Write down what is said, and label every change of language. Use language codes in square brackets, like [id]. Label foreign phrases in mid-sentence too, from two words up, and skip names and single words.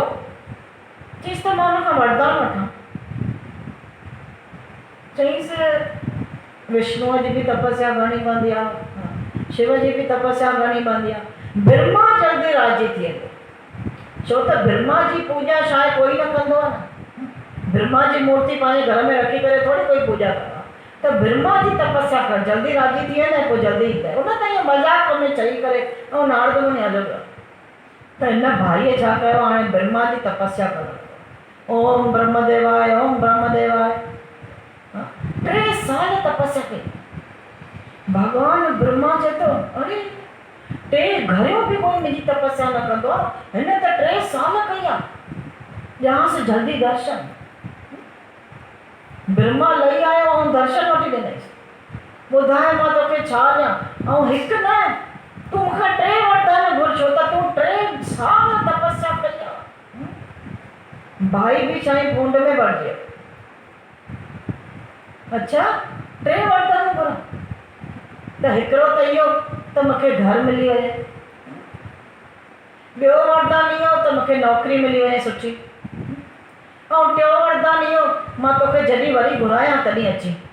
[sd] चईसि त मां हुन खां वरदान वठां। चईसि विष्णुअ जी बि तपस्या करणी पवंदी आहे, शिव जी बि तपस्या करणी पवंदी आहे, ब्रह्मा जल्दी राज़ी थी वेंदो छो त ब्रह्मा जी पूॼा शायदि कोई न कंदो आहे न। ब्रह्मा जी मूर्ति पंहिंजे घर में रखी करे थोरी कोई पूॼा कंदो आहे। त ब्रह्मा जी तपस्या कर, जल्दी राज़ी थी वेंदा, पोइ जल्दी ईंदा। उन त ईअं मज़ाक में चई करे ऐं नारद मुनि हलियो वियो। त हिन भाईअ छा कयो, हाणे ब्रह्मा जी तपस्या करणु, [sa] ओम ब्रह्मदेवाय ओम ब्रह्मदेवाय। [sd] 3 साल तपस्या कई। भगवान ब्रह्मा चए थो अरे 3 घरियो बि कोई मुंहिंजी तपस्या न कंदो आहे, हिन त 3 साल कई आहे, ॼाण से जल्दी दर्शन। ब्रह्मा लही आयो ऐं दर्शन वठी ॾिनईसि। ॿुधाए मां तोखे छा ॾियां, ऐं हिकु न तूं मूंखां 3 वरदान घुर, छो त तूं 3 साल तपस्या कई आहे। भाई बि साईं बूंद में भरिजी वियो। अच्छा 3 वरदान घुर, त हिकिड़ो त इहो त मूंखे घर मिली वञे, ॿियो वरदान इहो त मूंखे नौकिरी मिली वञे सुठी, ऐं टियों वरदान इहो मां तोखे जॾहिं वरी घुरायां तॾहिं अची।